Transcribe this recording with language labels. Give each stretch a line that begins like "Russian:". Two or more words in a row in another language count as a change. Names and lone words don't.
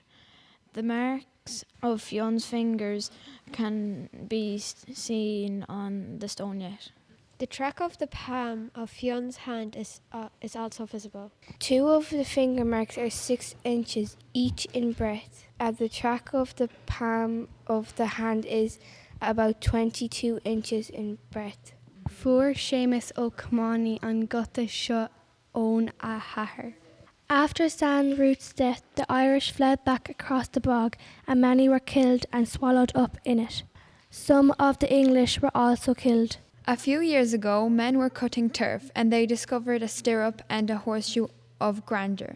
English: The marks of Fionn's fingers can be seen on the stone yet. The track of the palm of Fionn's hand is also visible. 2 of the finger marks are 6 inches each in breadth, and the track of the palm of the hand is about 22 inches in breadth.
Irish: Fuair Séamus Ó Cumann an gota seo ón a chathair.
English: After San Root's death, the Irish fled back across the bog, and many were killed and swallowed up in it. Some of the English were also killed. A few years ago, men were cutting turf, and they discovered a stirrup and a horseshoe of grandeur.